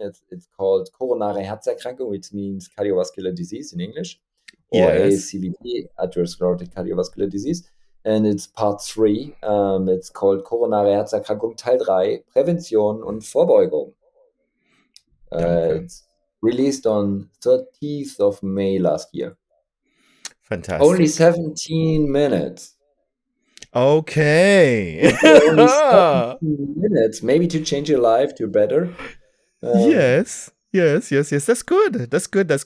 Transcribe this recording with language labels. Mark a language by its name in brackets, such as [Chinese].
[English] It's called coronary Herzerkrankung, which means cardiovascular disease in English, or Yes. ASCVD, atherosclerotic cardiovascular disease. And it's part 3. It's called [German] coronare Herzerkrankung Teil 3, Prävention und Vorbeugung. Danke. [English] It's released on 30th of May last year. Only 17 minutes. Okay. Only 17 minutes, maybe to change your life to better. Yes. Yes. That's good. That's good. That's